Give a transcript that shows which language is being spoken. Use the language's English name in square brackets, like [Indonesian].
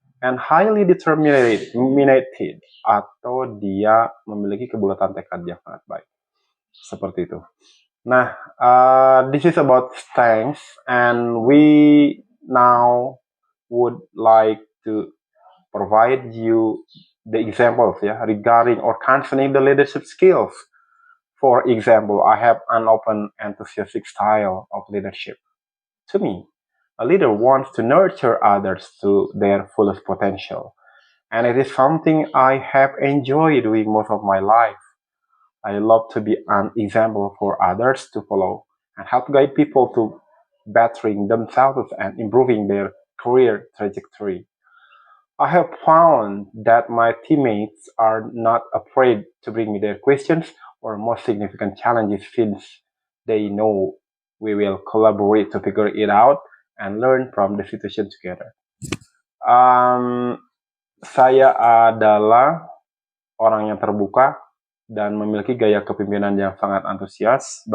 [English] And highly determined, [Indonesian] atau dia memiliki kebulatan tekad yang sangat baik. Seperti itu. [English] Nah, this is about strengths, and we now would like to provide you the examples, yeah, regarding or concerning the leadership skills. For example, I have an open, enthusiastic style of leadership. To me, a leader wants to nurture others to their fullest potential, and it is something I have enjoyed doing most of my life. I love to be an example for others to follow and help guide people to bettering themselves and improving their career trajectory. I have found that my teammates are not afraid to bring me their questions or most significant challenges since they know we will collaborate to figure it out and learn from the situation together. [Indonesian] Saya adalah orang yang terbuka dan memiliki gaya kepemimpinan yang sangat antusias.